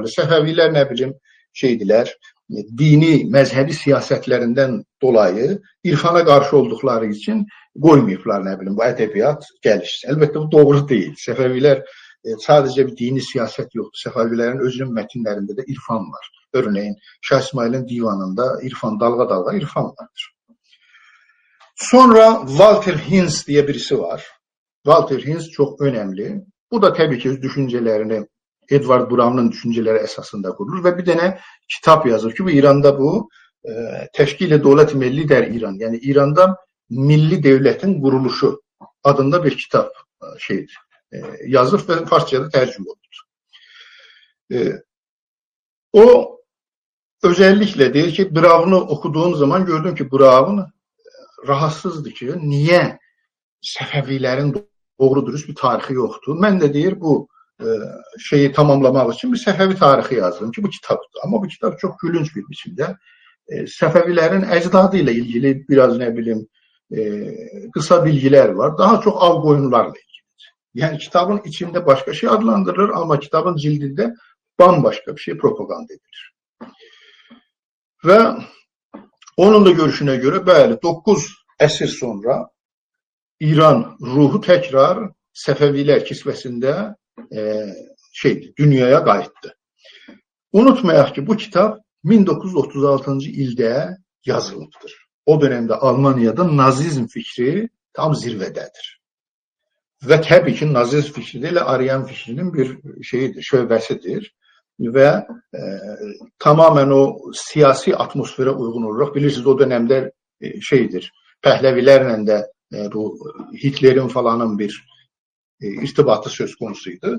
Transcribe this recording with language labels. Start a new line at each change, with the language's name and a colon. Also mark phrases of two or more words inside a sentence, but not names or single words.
Azerbaijani: Səfəvilər nə bilim dini, məzhəbi siyasətlərindən dolayı irfana qarşı olduqları üçün qoymayıblar nə bilim bu ədəbiyyat gəlişsin. Əlbəttə bu doğru deyil. Səfəvilər sadəcə bir dini siyasət yoxdur. Səfəvilərin özünün mətnlərində də irfan var.
Turkish: Örneğin Şah İsmail'in divanında irfan, dalga irfan vardır. Sonra Walter Hintz diye birisi var. Walter Hintz çok önemli. Bu da tabii ki düşüncelerini Edward Brown'un düşünceleri esasında kurulur ve bir tane kitap yazır ki bu İran'da bu Teşkil-i Devlet-i Milli der İran. Yani İran'da milli devletin kuruluşu adında bir kitap yazır ve Farsça'da tercüme olur. O özellikle deyir ki Brown'u okuduğum zaman gördüm ki Brown rahatsızdı ki niye Səfəvilərin doğru dürüst bir
Azerbaijani: tarixi yoxdur. Mən də deyir bu tamamlamaq için bir Səfəvi tarixi yazdım ki bu kitaptır.
Turkish: Ama bu kitap çok gülünç bir biçimde Səfəvilərin əcdadı ile ilgili biraz ne bileyim kısa bilgiler var. Daha çok av koyunlarla ilgilidir. Yani kitabın içinde başka şey adlandırılır ama kitabın cildinde bambaşka bir şey propaganda edilir. Ve onun da görüşüne göre
Azerbaijani: bəli 9 əsr
Turkish: sonra İran ruhu tekrar Səfəvilər kisvəsində dünyaya qayıtdı.
Azerbaijani: Unutmayaq ki bu kitap 1936. ildə yazılıbdır.
Turkish: O dönemde Almanya'da nazizm fikri tam zirvedədir. Ve tabii ki nazizm fikri ile Aryan fikrinin bir şöbəsidir. Ve tamamen o siyasi atmosfere uygun olarak bilirsiniz o dönemde Pəhləvilərlə de bu Hitler'in falanın bir irtibatı söz konusuydu.